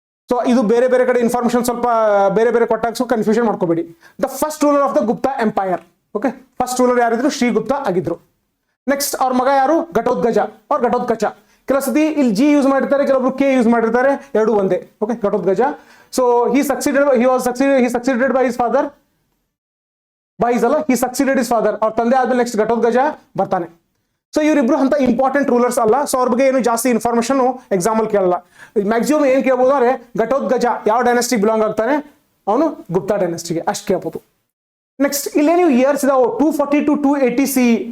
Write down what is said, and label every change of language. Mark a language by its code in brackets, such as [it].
[kn] So ಇದು ಬೇರೆ ಬೇರೆ ಕಡೆ ಇನ್ಫಾರ್ಮೇಶನ್ ಸ್ವಲ್ಪ ಬೇರೆ ಬೇರೆ ಕೊಟ್ಟಾಗ ಸೊ ಕನ್ಫ್ಯೂಷನ್ ಮಾಡ್ಕೋಬೇಡಿ. [en] The first ruler of the Gupta empire. [kn] Okay, first ruler ಯಾರಿದ್ರು? Sri Gupta ಆಗಿದ್ರು. ನೆಕ್ಸ್ಟ್ ಅವ್ರ ಮಗ ಯಾರು? ಘಟೋತ್ಕಚ ಅವ್ರ ಘಟೋತ್ಕಚ. ಕೆಲವು ಸತಿ ಇಲ್ಲಿ G ಯೂಸ್ ಮಾಡಿರ್ತಾರೆ, ಕೆಲವೊಬ್ರು K ಯೂಸ್ ಮಾಡಿರ್ತಾರೆ, ಎರಡು ಒಂದೇ. Okay, Ghatotkacha. [en] So he succeeded by his father. he succeeded his father. [kn] ಅವ್ರ ತಂದೆ ಆದ್ಮೇಲೆ ನೆಕ್ಸ್ಟ್ ಘಟೋತ್ಕಚ ಬರ್ತಾನೆ. ಸೊ ಇವರಿಬ್ರು ಅಂತ ಇಂಪಾರ್ಟೆಂಟ್ ರೂಲರ್ಸ್ ಅಲ್ಲ, ಸೊ ಅವ್ರ ಬಗ್ಗೆ ಏನು ಜಾಸ್ತಿ ಇನ್ಫಾರ್ಮೇಶನ್ ಎಕ್ಸಾಮ್ ಅಲ್ಲಿ ಕೇಳಲ್ಲ. ಮ್ಯಾಕ್ಸಿಮಮ್ ಏನ್ ಕೇಳ್ಬೋದು ಅಂದ್ರೆ ಘಟೋತ್ಕಚ ಯಾವ ಡೈನೆಸ್ಟಿಗೆ ಬಿಲಾಂಗ್ ಆಗ್ತಾನೆ, ಅವನು ಗುಪ್ತಾ ಡೈನೆಸ್ಟಿಗೆ, ಅಷ್ಟು ಕೇಳ್ಬೋದು. ನೆಕ್ಸ್ಟ್ ಇಲ್ಲೇ ನೀವು ಇಯರ್ಸ್ ಇದಾವೆ 240 to 280 CE.